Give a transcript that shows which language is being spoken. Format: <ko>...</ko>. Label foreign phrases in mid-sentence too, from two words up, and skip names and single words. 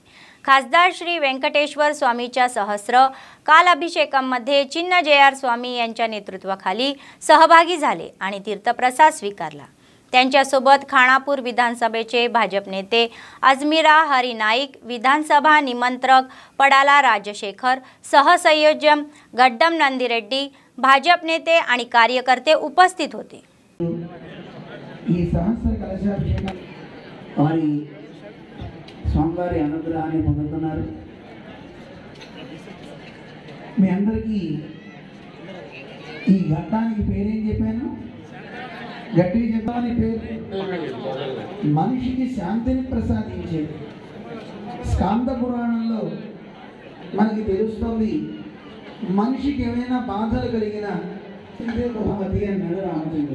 <mr>खासदार श्री व्यंकटेश्वर स्वामीच्या सहस्र काल अभिषेकामध्ये चिन्नजीआर स्वामी यांच्या नेतृत्वाखाली सहभागी झाले आणि तीर्थप्रसाद स्वीकारला। त्यांच्यासोबत खानापूर विधानसभेचे भाजप नेते अजमीरा हरी नाईक, विधानसभा निमंत्रक पडाला राजशेखर, सहसंयोजक गड्डम नंदिरेड्डी, भाजप नेते आणि कार्यकर्ते उपस्थित होते।</mr> <te>స్వామివారి అనుగ్రహాన్ని పొందుతున్నారు। మీ అందరికీ ఈ ఘట్టానికి పేరేం చెప్పాను? గట్టిగా చెప్పాలని పేరు మనిషికి శాంతిని ప్రసాదించే స్కాంద పురాణంలో మనకి తెలుస్తుంది, మనిషికి ఏమైనా బాధలు కలిగినా బహుమతి అన్నాడు రామచంద్రుడు।</te>